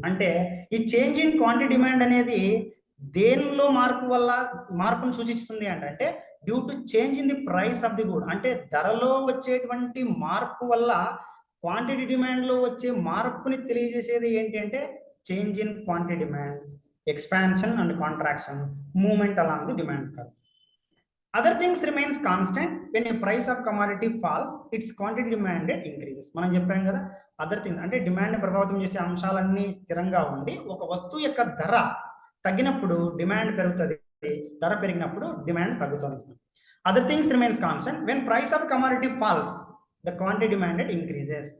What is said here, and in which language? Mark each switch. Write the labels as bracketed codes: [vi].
[te] అంటే ఈ change in quantity demand అనేది దేనిలో మార్పు వల్ల మార్పును సూచిస్తుంది అంటే [en] Due to change in the price of the good. [te] అంటే ధరలో వచ్చేటువంటి మార్పు వల్ల క్వాంటిటీ డిమాండ్లో వచ్చే మార్పుని తెలియజేసేది ఏంటి అంటే change in quantity demand, expansion and contraction, movement along the demand curve. [en] Other things remains constant when a price of commodity falls, its quantity demanded increases. [te] మనం చెప్పాం కదా, అదర్ థింగ్స్ అంటే డిమాండ్ ప్రభావితం చేసే అంశాలన్నీ స్థిరంగా ఉండి ఒక వస్తువు యొక్క ధర తగ్గినప్పుడు డిమాండ్ పెరుగుతుంది, ధర పెరిగినప్పుడు డిమాండ్ తగ్గుతుంది. [en] Other things remains constant when price of commodity falls the quantity demanded increases.